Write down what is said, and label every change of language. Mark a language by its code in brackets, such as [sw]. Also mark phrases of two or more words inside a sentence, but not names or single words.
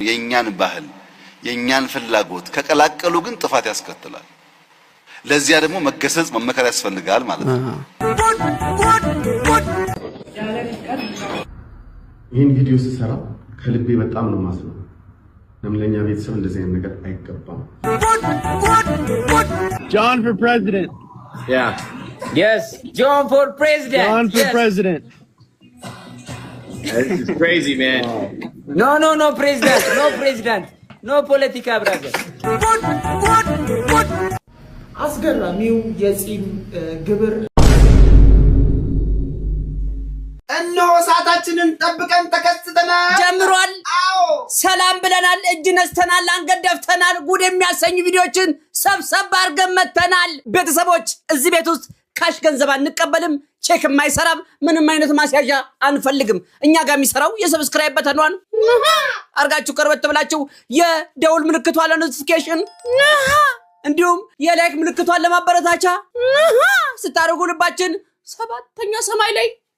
[am] የኛን ባህል የኛን ፍላጎት ከቀላቀሉ ግን ጥፋት ያስከትላል። ለዚያ ደግሞ መገሰጽ መመከር ያስፈልጋል ማለት ነው። ይህን ቪዲዮ ስሰራ ከልቤ በጣም ነው ማስነው። ለምለኛ ቤተሰብ እንደዚህ አይነት ነገር አይገባም። [en] John for president. Yeah. Yes, John for president. John for yes. president. This is crazy, man. No president. No president. No politica brother. [am] አስገራሚው የጺም ግብር እነሆ ሰዓታችንን ጠብቀን ተከስተናል። ጀምሯል። አዎ ሰላም ብለናል፣ እጅ ነስተናል፣ አንገት ደፍተናል። ጉድ የሚያሰኙ ቪዲዮችን ሰብሰብ አድርገን መተናል። ቤተሰቦች እዚህ ቤት ውስጥ ካሽ ገንዘብ አንቀበልም፣ ቼክ የማይሰራም ምንም አይነት ማስያዣ አንፈልግም። እኛ ጋር የሚሰራው የሰብስክራይብ በተኗን አርጋችሁ ቀርበት ብላችሁ የደውል ምልክቷ ለኖቲፊኬሽን እንዲሁም የላይክ ምልክቷን ለማበረታቻ ስታደርጉ ልባችን ሰባተኛ ሰማይ ላይ